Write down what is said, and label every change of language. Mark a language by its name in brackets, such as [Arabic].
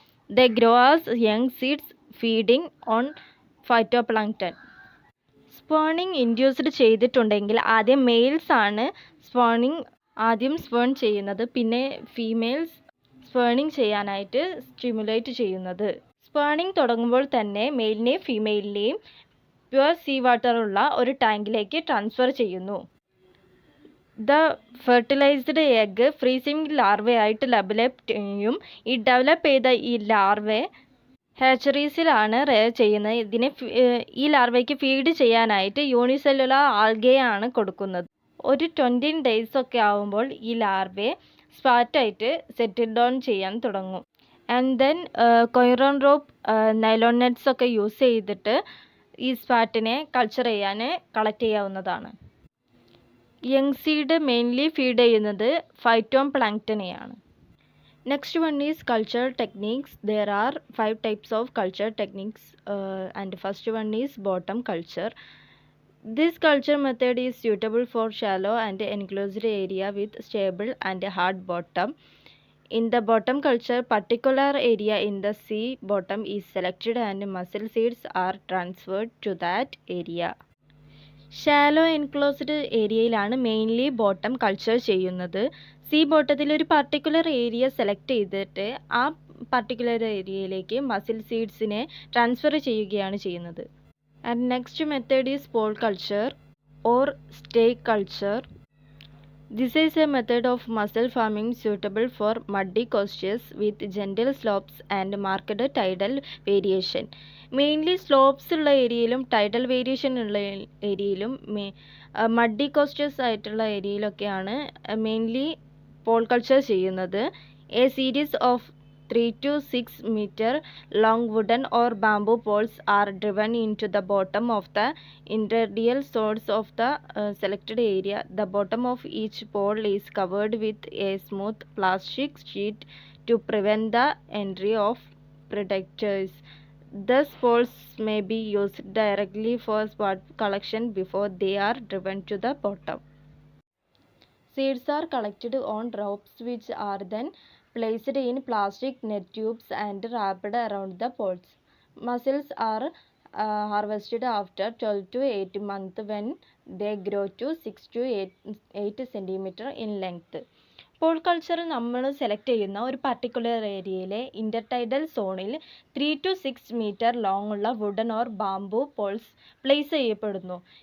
[English] They grow as young seeds feeding on phytoplankton. [Malayalam] സ്പേണിങ് induced ചെയ്തിട്ടുണ്ടെങ്കിൽ ആദ്യം males ആണ് സ്പേൺ ചെയ്യുന്നത്, പിന്നെ ഫീമെയിൽസ് സ്പേണിങ് ചെയ്യാനായിട്ട് സ്റ്റിമുലേറ്റ് ചെയ്യുന്നത്. സ്പേണിങ് തുടങ്ങുമ്പോൾ തന്നെ മെയിലിനെയും ഫീമെയിലിനെയും പ്യുവർ സീ വാട്ടറുള്ള ഒരു ടാങ്കിലേക്ക് ട്രാൻസ്ഫർ ചെയ്യുന്നു. The fertilised egg freezing ലാർവയായിട്ട് develop ചെയ്യും. ഈ ഡെവലപ്പ് ചെയ്ത ഈ ലാർവെ ഹാച്ചറീസിലാണ് റെയർ ചെയ്യുന്നത്. ഈ ലാർവയ്ക്ക് ഫീഡ് ചെയ്യാനായിട്ട് യൂണിസെല്ലുലാർ ആൽഗയാണ് കൊടുക്കുന്നത്. ഒരു 20 days ഒക്കെ ആകുമ്പോൾ ഈ ലാർവെ സ്പാറ്റായിട്ട് സെറ്റിൽ ഡൗൺ ചെയ്യാൻ തുടങ്ങും. And then കൊയറോൺ rope, nylon nets ഒക്കെ യൂസ് ചെയ്തിട്ട് ഈ സ്പാറ്റിനെ കളക്ട് ചെയ്യാവുന്നതാണ്. യങ് സീഡ് മെയിൻലി ഫീഡ് ചെയ്യുന്നത് ഫൈറ്റോം പ്ലാങ്ക്ടനെയാണ്. [English] Next one is culture techniques. There are 5 types of culture techniques and first one is bottom culture. This culture method is suitable for shallow and enclosed area with stable and hard bottom. In the bottom culture, particular area in the sea bottom is selected and mussel seeds are transferred to that area. [Malayalam] Shallow enclosed ഏരിയയിലാണ് mainly bottom culture ചെയ്യുന്നത്. See ബോട്ടത്തിൽ ഒരു particular area select ചെയ്തിട്ട് ആ particular ഏരിയയിലേക്ക് muscle സീഡ്സിനെ transfer ചെയ്യുകയാണ് ചെയ്യുന്നത്. [English] And next method is pole culture or stake culture. This is a method of mussel farming suitable for muddy coasts with gentle slopes and marked tidal variation. [Malayalam] Mainly slopes ഉള്ള ഏരിയയിലും tidal variation ഉള്ള ഏരിയയിലും muddy coasters ആയിട്ടുള്ള ഏരിയയിലൊക്കെയാണ് mainly Paul culture ചെയ്യുന്നത്. [English] A series of 3 to 6 meter long wooden or bamboo poles are driven into the bottom of the interradial source of the selected area. The bottom of each pole is covered with a smooth plastic sheet to prevent the entry of predators. Thus, poles may be used directly for spot collection before they are driven to the bottom. Seeds are collected on ropes which are then placed in plastic net tubes and wrapped around the poles. Mussels are harvested after 12 to 18 months when they grow to 6 to 8 cm in length. [Malayalam] Paul culture നമ്മൾ select ചെയ്യുന്ന ഒരു particular ഏരിയയിലെ ഇൻ്റർടൈഡൽ സോണിൽ 3 to 6 meter long ഉള്ള wooden or bamboo Paul's place ചെയ്യപ്പെടുന്നു.